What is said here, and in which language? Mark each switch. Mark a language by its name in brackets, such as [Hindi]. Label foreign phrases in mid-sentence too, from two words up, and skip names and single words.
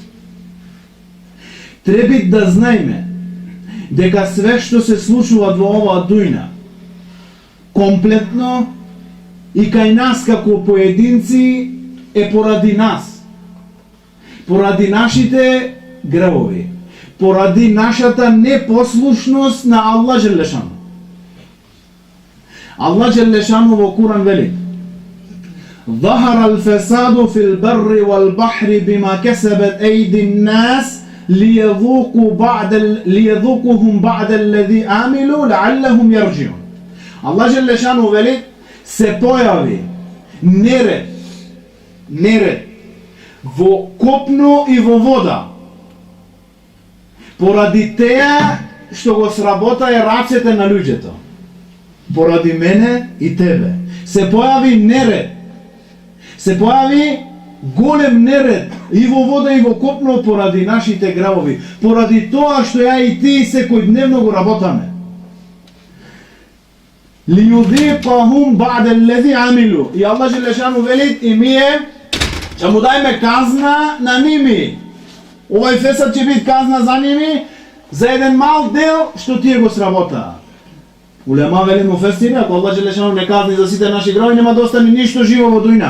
[Macedonian] Треба да знаеме дека све што се случува во оваа дуња комплетно и кај нас како поединци е поради нас, поради нашите гревови, поради нашата непослушност на Аллах Джелешану. Аллах Джелешану во Куран вели: [Arabic] ظهر الفساد في البر والبحر بما كسبت أيدي الناس ليذوقهم بعد الذي عملوا لعلهم يرجعون. [Macedonian] Аллах Джелешану вели: се појави неред во копно и во вода поради теа што го сработаја рацете на луѓето, поради мене и тебе. Се појави неред, се појави голем неред и во вода и во копно поради нашите гревови, поради тоа што ја и ти секојдневно го работаме. [Arabic] لِيُذِيقَهُمْ بَعْدَ الَّذِي عَمِلُوا. [Macedonian] И Аллах Джелешану вели: и ние ќе му дајме казна на ними. Овај фесад ќе биде казна за ними за еден мал дел што тие го сработаа. Улема вели муфесири, ако Аллах Джелешану не казни за сите наши гревови, нема да остане ништо живо во дуња.